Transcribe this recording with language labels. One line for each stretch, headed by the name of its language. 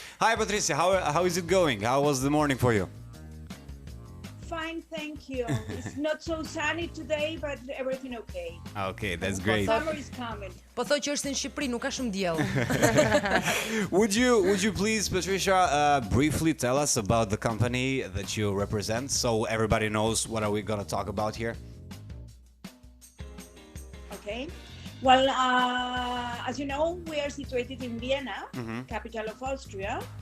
English: Hi Patricia, how is it going? How was the morning for you? Fine, thank you. It's not so sunny today, but everything okay. Okay, that's great. Summer is coming.
Albanian: Po thoj që është në Shqipëri, nuk ka shumë diell.
English: Would you please, Patricia, briefly tell us about the company that you represent, so everybody knows what are we going to talk about here? Okay. Well, as you know, we are situated in Vienna, capital of Austria.